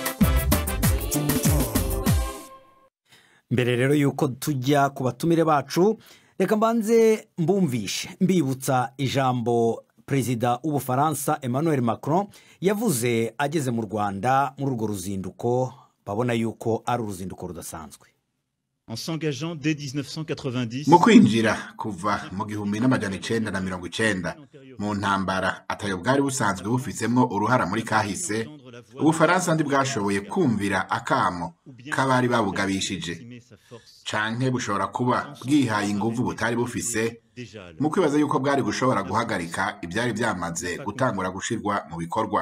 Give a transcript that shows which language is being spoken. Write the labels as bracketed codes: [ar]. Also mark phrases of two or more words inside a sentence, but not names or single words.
[rw] Mbere rero yuko tujya ku batumire bacu, reka mbanze mbumvishe mbibutsa ijambo Perezida w'Ubufaransa Emmanuel Macron yavuze ageze mu Rwanda muri urwo ruzinduko, babona yuko ari uruzinduko rudasanzwe. [fr] En s'engageant dès 1990 [rn] mu kwinjira kuva mu 1990 mu ntambara atayo bwari busanzwe bufitsemo uruhara muri kahise, Ubufaransa ndi bwashoboye kumvira akamo kabari babugabishije, canke bushobora kuba bwihaye inguvu butari bufise mu kwibaza yuko bwari gushobora guhagarika ibyari byamaze gutangura gushirwa mu bikorwa.